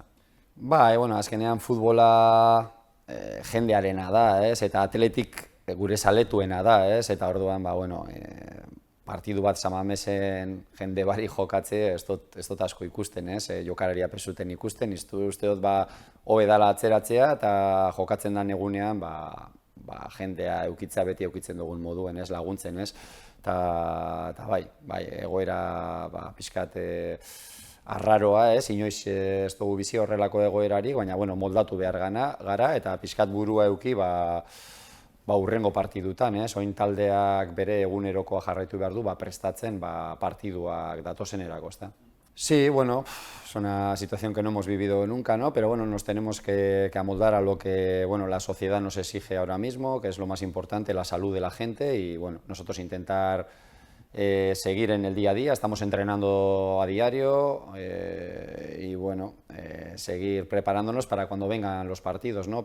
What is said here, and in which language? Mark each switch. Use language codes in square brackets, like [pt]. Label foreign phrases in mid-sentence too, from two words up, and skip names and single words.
[eu] Bueno, azkenean futbola jendearena da, ez, eta atletik gure zaletuena da, ez, eta orduan, bueno, partidu bat San Mamesen jende bari jokatze, ez dut asko ikusten, ez, jokalaria pesuten ikusten, uste dut hobe dala atzeratzea, eta jokatzen den egunean, jendea eukitzea beti eukitzen dugun moduen, ez, laguntzen, ez, eta bai, egoera pixkat arraroa, ez, inoiz ez dugu bizi horrelako egoerarik, baina, bueno, moldatu behar gara, eta pixkat burua euki, hurrengo partidutan, ez, oin taldeak bere egunerokoa jarraitu behar du, prestatzen, partiduak datozenerako, ez da. [es] Sí, bueno, es una situación que no hemos vivido nunca, ¿no? Pero bueno, nos tenemos que amoldar a lo que, bueno, la sociedad nos exige ahora mismo, que es lo más importante, la salud de la gente y, bueno, nosotros intentar seguir en el día a día, estamos entrenando a diario y, bueno, seguir preparándonos para cuando vengan los partidos, ¿no?